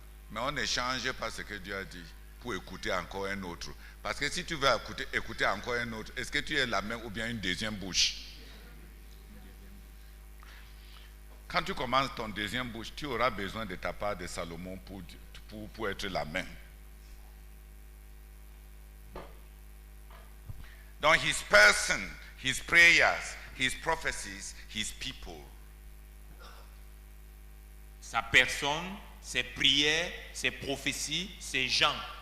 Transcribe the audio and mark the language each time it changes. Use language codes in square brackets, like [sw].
[fr] Mais on n'échange pas ce que Dieu a dit pour écouter encore un autre. Parce que si tu veux écouter encore un autre, est-ce que tu es la main ou bien une deuxième bouche? Quand tu commences ton deuxième bouche, tu auras besoin de ta part de Salomon pour être la main. [en] Donc, his person, his prayers, his prophecies, his people. [fr] Sa personne, ses prières, ses prophéties, ses gens.